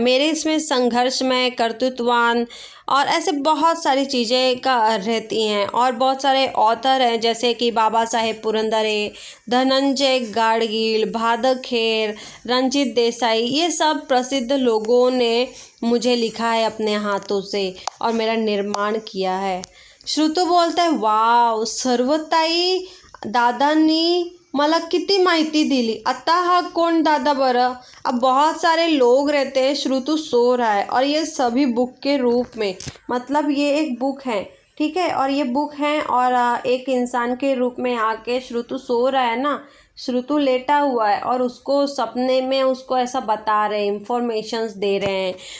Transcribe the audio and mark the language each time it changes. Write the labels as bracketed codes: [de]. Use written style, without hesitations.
[hi] मेरे इसमें संघर्षमय, कर्तृत्ववान और ऐसे बहुत सारी चीज़ें का रहती हैं। और बहुत सारे ऑथर हैं जैसे कि बाबा साहेब पुरंदरे, धनंजय गाडगील, भादक खेर, रंजीत देसाई, ये सब प्रसिद्ध लोगों ने मुझे लिखा है अपने हाथों से और मेरा निर्माण किया है। श्रुतु बोलता है [mr] वाव सर्वताई, दादांनी मला किती माहिती दिली। आता हा कोण दादा बरं। [hi] अब बहुत सारे लोग रहते हैं, श्रुतु सो रहा है और ये सभी बुक के रूप में, मतलब ये एक बुक है, ठीक है, और ये बुक है और एक इंसान के रूप में आके श्रुतु सो रहा है ना, श्रुतु लेटा हुआ है और उसको सपने में उसको ऐसा बता रहे हैं, इंफॉर्मेशंस दे रहे हैं।